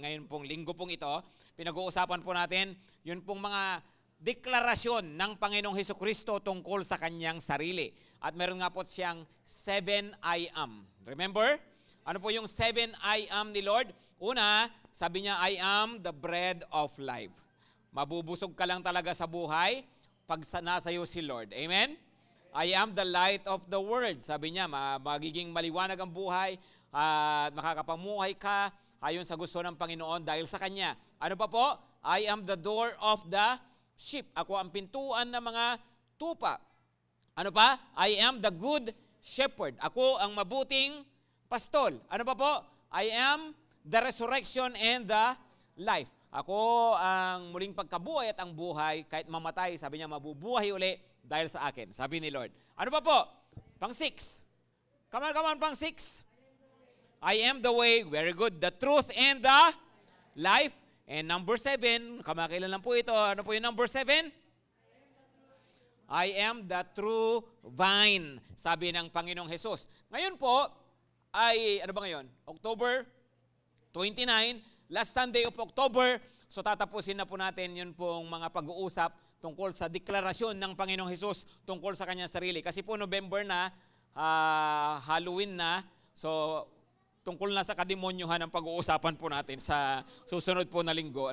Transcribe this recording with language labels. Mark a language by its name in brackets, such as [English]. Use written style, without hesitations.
[Filipino] Ngayon pong linggo pong ito, pinag-uusapan po natin, yun pong mga deklarasyon ng Panginoong Hesukristo tungkol sa kanyang sarili. At meron nga po siyang 7 I am. Remember? Ano po yung 7 I am ni Lord? Una, sabi niya, [English] I am the bread of life. [Filipino] Mabubusog ka lang talaga sa buhay pag nasa iyo si Lord. Amen? [English] I am the light of the world. [Filipino] Sabi niya, magiging maliwanag ang buhay, makakapamuhay ka ayon sa gusto ng Panginoon dahil sa Kanya. Ano pa po? [English] I am the door of the sheep. [Filipino] Ako ang pintuan ng mga tupa. Ano pa? [English] I am the good shepherd. [Filipino] Ako ang mabuting pastol. Ano pa po? [English] I am the resurrection and the life. [Filipino] Ako ang muling pagkabuhay at ang buhay, kahit mamatay, sabi niya, mabubuhay uli dahil sa akin, sabi ni Lord. Ano pa po? Pang 6. Come on, pang 6. [English] I am the way, very good, the truth and the life. And number 7, [Filipino] kamakailan lang po ito. Ano po yung number 7? [English] I am the true vine, [Filipino] sabi ng Panginoong Jesus. Ngayon po, ay, ano ba ngayon? [English] October 29, last Sunday of October. [Filipino] So tatapusin na po natin yun pong mga pag-uusap tungkol sa deklarasyon ng Panginoong Hesus tungkol sa kanyang sarili. Kasi po November na, Halloween na, so tungkol na sa kademonyohan ang pag-uusapan po natin sa susunod po na linggo.